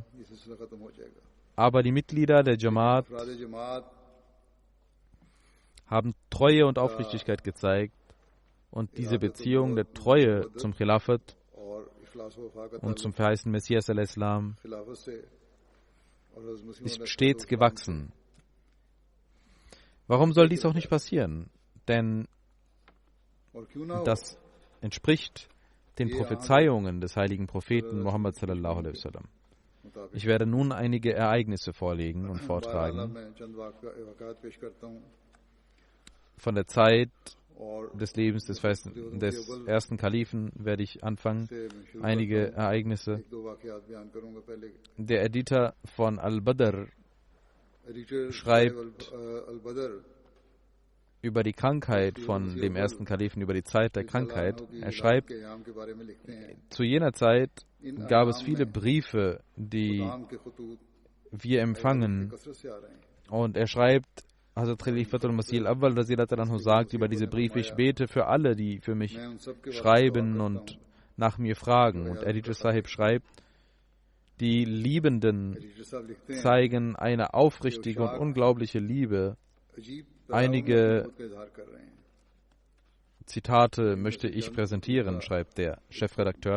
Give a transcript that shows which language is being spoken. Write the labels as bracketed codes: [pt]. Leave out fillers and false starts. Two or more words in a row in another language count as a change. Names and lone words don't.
[de] Aber die Mitglieder der Jamaat haben Treue und Aufrichtigkeit gezeigt und diese Beziehung der Treue zum Khilafat und zum verheißenen Messias al-Islam ist stets gewachsen. Warum soll dies auch nicht passieren? Denn das entspricht den Prophezeiungen des heiligen Propheten Muhammad [ar] صلى الله عليه وسلم. [de] Ich werde nun einige Ereignisse vorlegen und vortragen. Von der Zeit des Lebens des ersten Kalifen werde ich anfangen. Einige Ereignisse. Der Editor von Al-Badr schreibt über die Krankheit von dem ersten Kalifen, über die Zeit der Krankheit. Er schreibt, zu jener Zeit gab es viele Briefe, die wir empfangen. Und er schreibt, Hazrat Khalifatul Masih al-Awwal sagt über diese Briefe, ich bete für alle, die für mich schreiben und nach mir fragen. Und Editor Sahib schreibt, die Liebenden zeigen eine aufrichtige und unglaubliche Liebe. Einige Zitate möchte ich präsentieren, schreibt der Chefredakteur.